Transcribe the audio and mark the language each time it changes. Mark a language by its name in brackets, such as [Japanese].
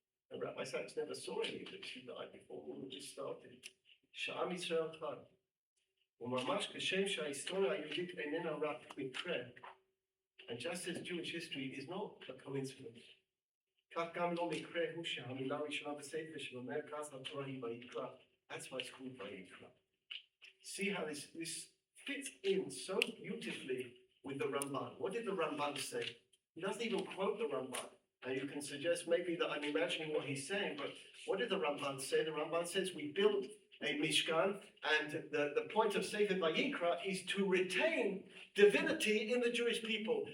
[English] And Rabbi Sachs never saw any of this. He died before all of this started. [Hebrew] שעם ישראל חי. וממש כשם שההיסטוריה היהודית איננה רק מקרה. [English] And just as Jewish history is not a coincidence. [Hebrew] כך גם לא מקרה הוא שהמילה הראשונה בספר של מרכז התורה היא ויקרא. [English] That's why it's called Vayikra. See how this fits in so beautifully with the Ramban. What did the Ramban say? He doesn't even quote the Ramban. And you can suggest maybe that I'm imagining what he's saying, but what did the Ramban say? The Ramban says we built a Mishkan, and the point of Sefer Vayikra is to retain divinity in the Jewish people.